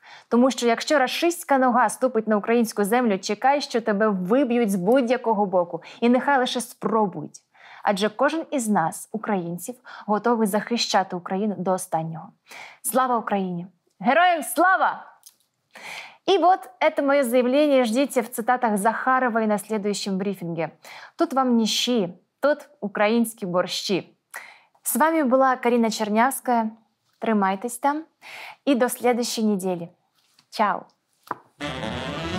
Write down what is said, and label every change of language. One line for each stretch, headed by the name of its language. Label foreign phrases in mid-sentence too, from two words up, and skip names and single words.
Ukrainian: Тому що якщо рашистська нога ступить на українську землю, чекай, що тебе виб'ють з будь-якого боку. І нехай лише спробують. Адже кожен із нас, українців, готовий захищати Україну до останнього. Слава Україні! Героям слава!
Russian: И вот это мое заявление ждите в цитатах Захаровой на следующем брифинге. Тут вам не щи, тут украинские борщи. С вами была Карина Чернявская.
Ukrainian: Тримайтесь там.
Russian: И до следующей недели. Чао!